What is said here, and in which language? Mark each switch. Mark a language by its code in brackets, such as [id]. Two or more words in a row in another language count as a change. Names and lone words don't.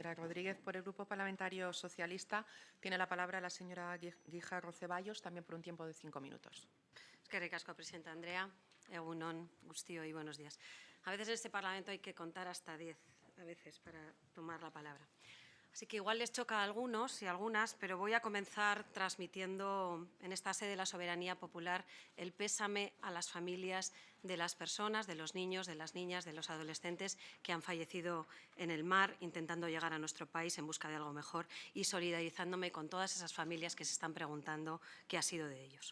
[es] ministra Rodríguez. Por el Grupo Parlamentario Socialista tiene la palabra la señora Guijarro Ceballos, también por un tiempo de 5 minutos. [eu] Eskerrik asko, presidenta Andrea. Egun on, guztioi, [es] buenos días. A veces en este Parlamento hay que contar hasta 10, a veces, para tomar la palabra. Así que igual les choca a algunos y a algunas, pero voy a comenzar transmitiendo en esta sede de la soberanía popular el pésame a las familias de las personas, de los niños, de las niñas, de los adolescentes que han fallecido en el mar intentando llegar a nuestro país en busca de algo mejor y solidarizándome con todas esas familias que se están preguntando qué ha sido de ellos.